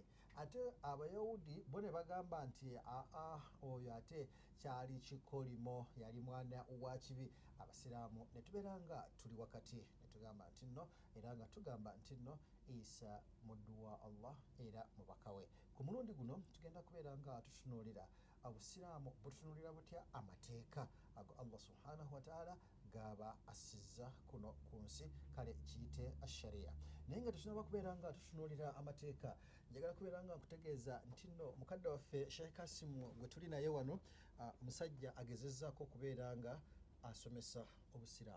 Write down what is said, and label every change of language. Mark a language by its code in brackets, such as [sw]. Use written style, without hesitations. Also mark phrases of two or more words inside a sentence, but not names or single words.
[lg] Ate Abayahudi bo ne bagamba nti oyo ate kyali kikolimo, yali mwana wa kibi. Abasiraamu ne tubeera nga tuli wakati ne tugamba nti nno era nga tugamba nti nno Isa muddu wa Allah era mubaka we. Ku mulundi guno tugenda kubeera nga tutunuulira Obusiraamu butunuulira butya amateeka ago Allah [ar] سبحانه وتعالى [lg] gaba assizza kuno ku nsi, kale kiyite ashariya. Naye nga tetunaba kubeera nga tutunuulira amateeka, njagala kubeera nga nkutegeeza nti nno mukadde waffe Sheikh Kasimu gwe tuli naye wano musajja agezezzaako okubeera nga asomesa Obusiraamu.